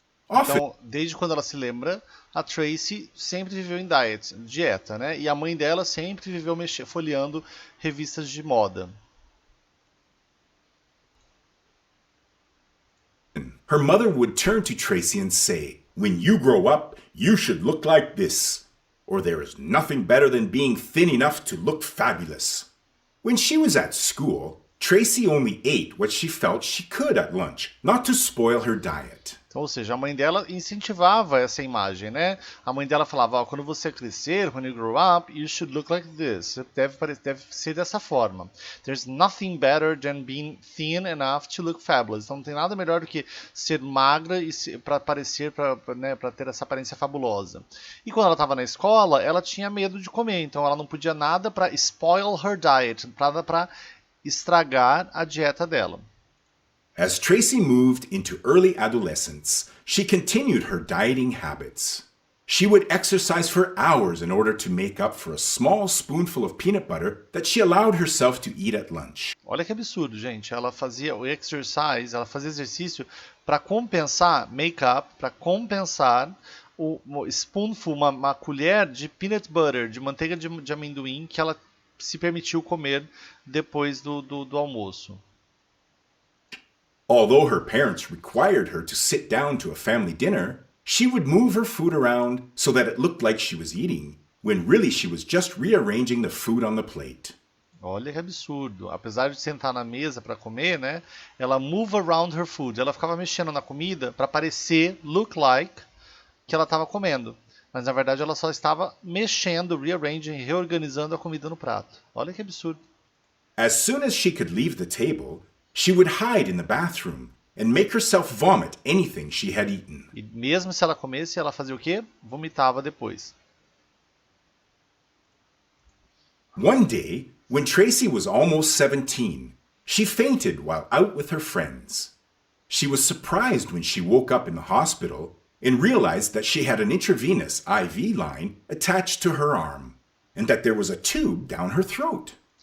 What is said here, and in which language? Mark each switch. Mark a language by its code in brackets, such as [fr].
[pt] Então, desde quando ela se lembra, a Tracy sempre viveu em dieta, né? E a mãe dela sempre viveu folheando revistas de moda. [en] Her mother would turn to Tracy and say, "When you grow up, you should look like this, or there is nothing better than being thin enough to look fabulous." When she was at school, Tracy only ate what she felt she could at lunch, not to spoil her diet. [pt] Ou seja, a mãe dela incentivava essa imagem, né? A mãe dela falava, quando você crescer, [en] when you grow up, you should look like this. [pt] Você deve ser dessa forma. [en] There's nothing better than being thin enough to look fabulous. [pt] Então não tem nada melhor do que ser magra e para parecer, né, para ter essa aparência fabulosa. E quando ela estava na escola, ela tinha medo de comer, então ela não podia nada para [en] spoil her diet, [pt] nada para estragar a dieta dela. [en] As Tracy moved into early adolescence, she continued her dieting habits. She would exercise for hours in order to make up for a small spoonful of peanut butter that she allowed herself to eat at lunch. [pt] Olha que absurdo, gente. Ela fazia o exercise, ela fazia exercício para compensar make-up, para compensar o spoonful, uma colher de peanut butter, de manteiga de amendoim que ela se permitiu comer depois do almoço. [en] Although her parents required her to sit down to a family dinner, she would move her food around so that it looked like she was eating, when really she was just rearranging the food on the plate. [pt] Olha que absurdo. Apesar de sentar na mesa para comer, né? [en] Ela move around her food. [pt] Ela ficava mexendo na comida para parecer, [en] look like, [pt] que ela estava comendo. Mas na verdade ela só estava mexendo, rearranging, reorganizando a comida no prato. Olha que absurdo. [en] As soon as she could leave the table, she would hide in the bathroom and make herself vomit anything she had eaten. [pt] E mesmo se ela comesse, ela fazia o quê? Vomitava depois. [en] One day, when Tracy was almost 17, she fainted while out with her friends. She was surprised when she woke up in the hospital and realized that she had an intravenous IV line attached to her arm and that there was a tube down her throat.